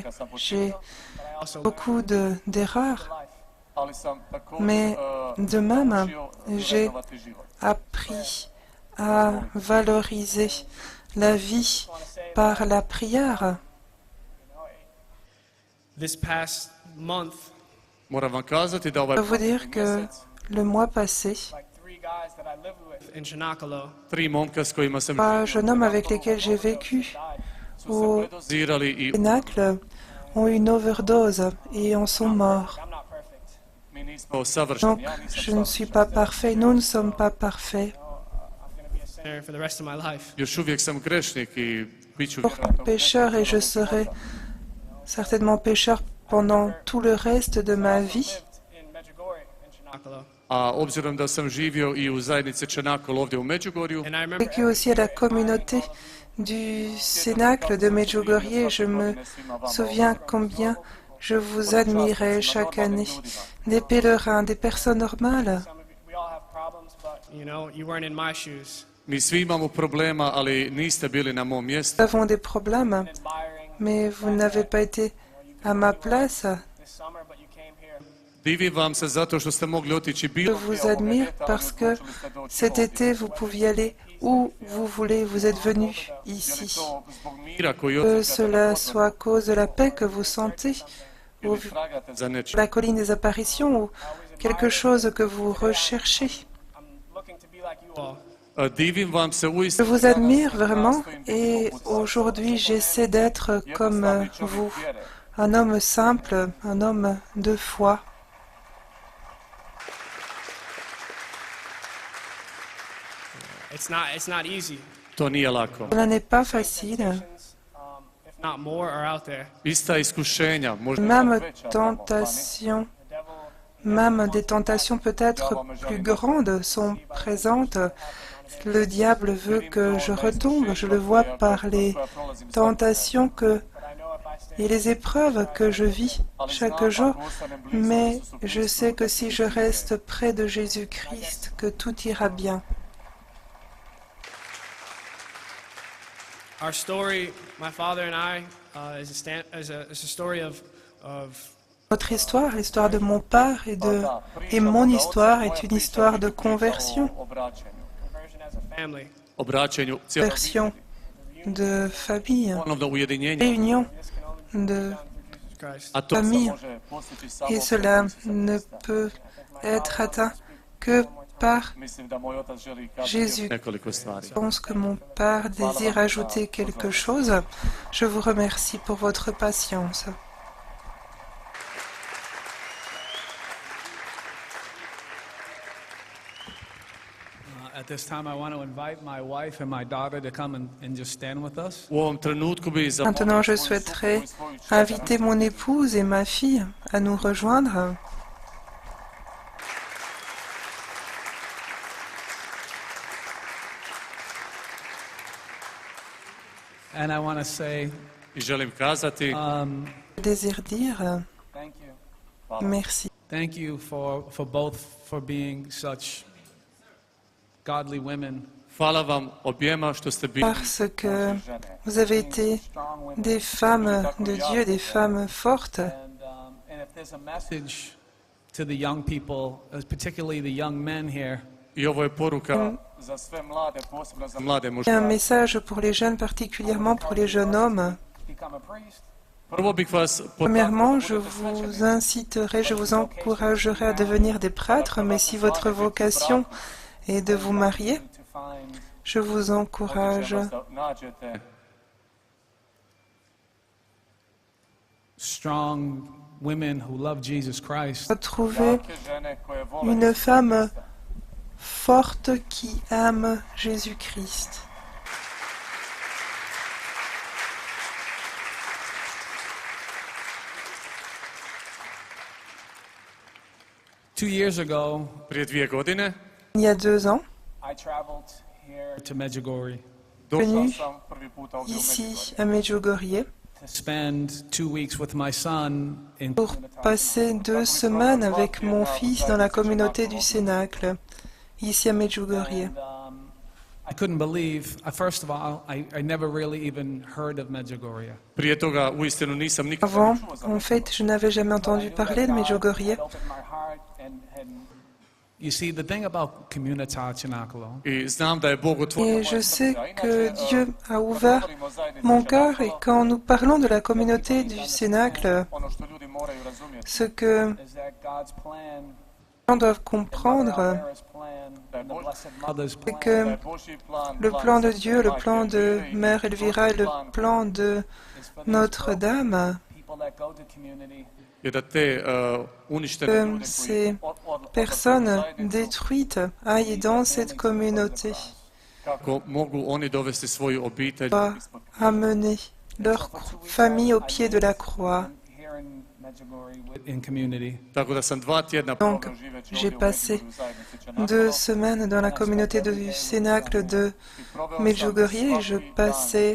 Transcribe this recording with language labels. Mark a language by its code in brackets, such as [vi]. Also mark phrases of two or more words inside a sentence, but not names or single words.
[fr] J'ai [en] Also, [fr] beaucoup d'erreurs, [hr] Ali sam također [fr] mais de même [hr] naučio [fr] j'ai [hr] vrednovati život. [fr] appris à valoriser la vie par la prière. [en] this past month, [hr] Moram vam kazati da [fr] Je [hr] ovaj [fr] peux vous dire que le mois passé, [en] like 3 guys that I lived with in Chenacolo [hr] 3 momka s kojima sam [fr] 3 jeunes hommes avec lesquels j'ai vécu [hr] su [fr] au [hr] se predozirali i [fr] Cénacle ont eu une overdose et en sont morts. [en] I'm not perfect. [hr] mi nismo savršeni. [fr] Donc, je ne suis pas parfait, nous ne sommes pas parfaits. [en] I'm going to be a sinner for the rest of my life. [hr] Još uvijek sam grešnik i bit ću [fr] Toujours [hr] vjerojatno [fr] pécheur et je serai certainement pécheur pendant tout le reste de ma vie. [en] Lived in Medjugorje in Chenacolo. [hr] A obzirom da sam živio i u zajednici Čenakol ovdje u Međugorju, [en] And I remember [fr] J'ai vécu aussi à la communauté du Cénacle de Medjugorje. Je me souviens combien je vous admirais chaque année. Des pèlerins, des personnes normales. [en] some of you, we all have problems, but you know, you weren't in my shoes. [hr] mi svi imamo problema, ali niste bili na mom mjestu. [fr] Nous avons des problèmes, [en] Admiring [fr] mais vous n'avez pas été à ma place. [en] this summer, but you came here. [hr] Divim vam se zato što ste mogli otići [fr] Je [hr] bilo [fr] vous admire parce que cet été, vous pouviez aller où vous voulez. Vous êtes venus ici. [hr] to zbog mira koji [fr] Que [hr] osjećate [fr] cela soit à cause de la paix que vous sentez, ou [hr] ili tragate za nečim. [fr] la colline des apparitions, ou quelque chose que vous recherchez. [en] I'm looking to be like you all. [hr] Divim vam se [fr] Je [hr] uistinu [fr] vous admire vraiment et aujourd'hui j'essaie d'être comme vous, un homme simple, un homme de foi. [en] It's not easy. [hr] to nije lako. [fr] Cela n'est pas facile. [en] not more, are out there. [hr] Ista iskušenja, možda [fr] Même tentation, même des tentations peut-être plus grandes sont présentes. Le diable veut que je retombe. Je le vois par les tentations et les épreuves que je vis chaque jour. Mais je sais que si je reste près de Jésus-Christ, que tout ira bien. [en] Our story, my father and I, is a story of [fr] Notre histoire, l'histoire de mon père et mon histoire est une histoire de conversion, [en] conversion as a family. [hr] obraćenju cijelog [fr] conversion de famille, [hr] ponovno ujedinjenja. [fr] réunion de [en] Christ. [hr] A to [fr] famille. [hr] može postići samo [fr] Et cela ne peut être atteint que par [hr] mislim da moj otac želi kazati [fr] Jésus. [hr] nekoliko stvari. [fr] Je pense que mon père désire ajouter quelque chose. Je vous remercie pour votre patience. [en] At this time, I want to invite my wife and my daughter to come and just stand with us. [hr] U ovom trenutku bi za [fr] Maintenant, je souhaiterais inviter mon épouse et ma fille à nous rejoindre. [en] And I want to say, [hr] i želim kazati [fr] Je désire dire merci. [en] thank you for both for being such godly women. [hr] hvala vam objema što ste bili [fr] Parce que vous avez été des femmes de Dieu, des femmes fortes. [en] And if there's a message to the young people, particularly the young men here, [hr] i ovo je poruka za sve mlade, posebno za mlade [fr] Et un [hr] muškarce. [fr] message pour les jeunes, particulièrement pour les jeunes hommes. [hr] Prvo bih vas [fr] Premièrement, je vous inciterai, je vous encouragerai à devenir des prêtres, mais si votre vocation est de vous marier, je vous encourage [hr] da nađete [en] strong women who love Jesus Christ, [fr] à trouver [hr] jake žene koje vole [fr] une femme forte qui aime Jésus-Christ. [en] Two years ago [hr] prije 2 godine. [fr] Il y a 2 ans, [en] I traveled here to Medjugorje, [hr] Došao [fr] Venu [hr] sam prvi put ovdje u [fr] ici [hr] Međugorje. [fr] à Medjugorje [en] to spend 2 weeks with my son in [fr] pour passer 2 semaines avec mon fils dans la communauté du Cénacle, ici à Medjugorje. [en] I couldn't believe, first of all, I never really even heard of Medjugorje. [hr] Prije toga uistinu nisam nikada [fr] Avant, [hr] čuo za [fr] en fait, je n'avais jamais entendu parler de Medjugorje. [en] You see, the thing about Communitas Cenacolo [hr] i znam da je Bog otvorio [fr] Et [hr] moje [fr] je [hr] srce. [fr] sais [hr] A inače, [fr] que Dieu a ouvert [hr] govorimo o zajednici [fr] mon cœur [hr] Cenacolo, [fr] et quand nous parlons de la communauté du Cénacle, [hr] ono što ljudi moraju razumjeti, [fr] ce que [en] is that God's plan, [fr] les gens doivent comprendre, [en] Sarah's plan, and the Blessed Mother's [fr] c'est [en] plan. [fr] que [hr] da je Božji plan, [fr] le plan de Dieu, le [hr] Majke [fr] plan de [hr] Elvire i [fr] Mère Elvira et le plan de [en] is for these [fr] Notre-Dame, [en] people that go to community [hr] je da te uništene [fr] que [hr] ljude [fr] ces [hr] koji [fr] personnes détruites aillent dans cette communauté, [hr] kako mogu oni dovesti svoju obitelj [fr] doivent amener leur famille au pied de la croix. [en] here in Medjugorje with In community. [hr] tako da sam 2 tjedna [fr] Donc, [hr] proveo živeći [fr] j'ai [hr] ovdje u [fr] passé [hr] Međugorju u zajednici Cenacolo. [fr] 2 semaines dans la communauté du Cénacle de [hr] I proveo sam [fr] Medjugorje et je [hr] svaki dan [fr] passais